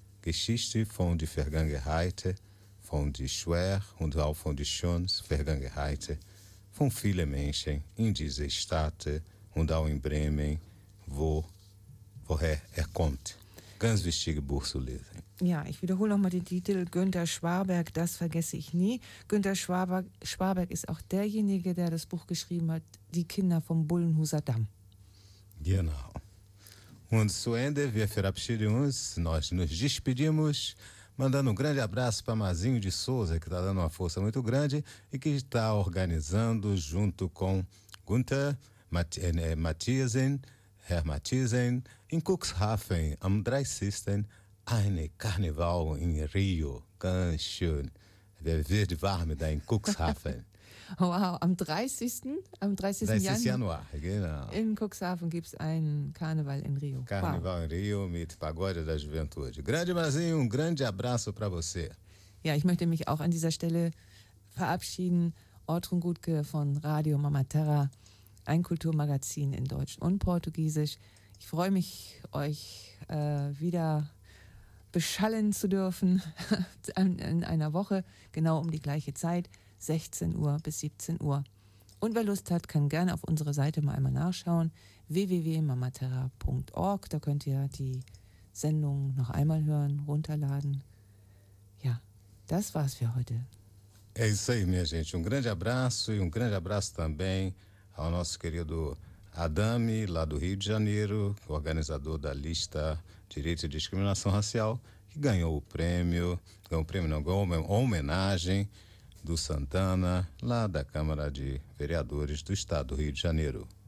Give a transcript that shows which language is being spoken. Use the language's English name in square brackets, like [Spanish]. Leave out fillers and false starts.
[German] Geschichte von der Vergangenheit, von der Schwer und auch von der Schönes Vergangenheit von vielen Menschen in dieser Stadt und auch in Bremen, woher er kommt. Ganz wichtige Buch zu lesen. Ja, ich wiederhole nochmal den Titel Günter Schwarberg, das vergesse ich nie. Günter Schwarberg ist auch derjenige, der das Buch geschrieben hat, Die Kinder vom Bullenhuser Damm. Genau. Und zu Ende, wir verabschieden uns, [Portuguese] nós nos despedimos, mandando grande abraço para Mazinho de Souza, que está dando uma força muito grande e que está organizando junto com Gunther Matthiesen, [German] Herr Matthiesen, in Cuxhaven, am 30. ein Karneval in Rio. Ganz schön. Wir werden warm da in Cuxhaven. Wow, am 30. Am 30. Januar, genau. In Cuxhaven gibt es ein Karneval in Rio. Karneval in Rio mit Pagode da Juventude. [Portuguese] Grande Mazinho, um grande abraço para você. [German] Ja, ich möchte mich auch an dieser Stelle verabschieden. Ortrun Gutke von Radio Mama Terra, ein Kulturmagazin in Deutsch und Portugiesisch. Ich freue mich, euch wieder beschallen zu dürfen in einer Woche, genau um die gleiche Zeit. 16 Uhr bis 17 Uhr. Und wer Lust hat, kann gerne auf unsere Seite mal einmal nachschauen, www.mamaterra.org. Da könnt ihr die Sendung noch einmal hören, runterladen. Ja, das war's für heute. [Portuguese] É isso aí, minha gente. Um grande abraço e um grande abraço também ao nosso querido Adame, lá do Rio de Janeiro, organizador da lista Direito e Discriminação Racial, que ganhou o prêmio, ganhou uma homenagem do Santana, lá da Câmara de Vereadores do Estado do Rio de Janeiro.